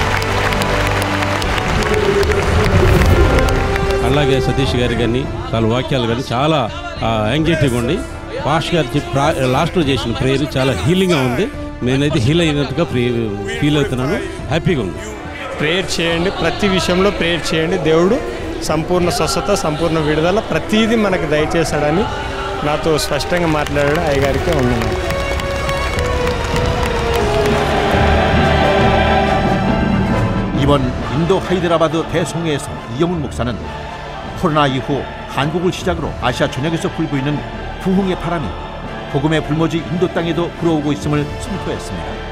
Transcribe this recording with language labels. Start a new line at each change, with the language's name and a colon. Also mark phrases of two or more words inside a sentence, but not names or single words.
Telugu: అలాగే సతీష్ గారి కానీ వాళ్ళ వాక్యాలు కానీ చాలా యాంగ్జైటీగా ఉండి పాష్ గారు లాస్ట్లో చేసిన ప్రేయర్ చాలా హీలింగ్గా ఉంది. నేనైతే హీల్ అయినట్టుగా ఫీల్ అవుతున్నాను. హ్యాపీగా ఉంది. ప్రేయర్ చేయండి, ప్రతి విషయంలో ప్రేయర్ చేయండి. దేవుడు సంపూర్ణ స్వస్థత, సంపూర్ణ విడుదల ప్రతిదీ మనకు దయచేశాడని నాతో స్పష్టంగా మాట్లాడాడు. అయ్యగారికి ఉన్నాను.
Korean: 이번 인도 하이드라바드 대성회에서 이영훈 목사는 코로나 이후 한국을 시작으로 아시아 전역에서 불고 있는 부흥의 바람이 복음의 불모지 인도 땅에도 불어오고 있음을 선포했습니다.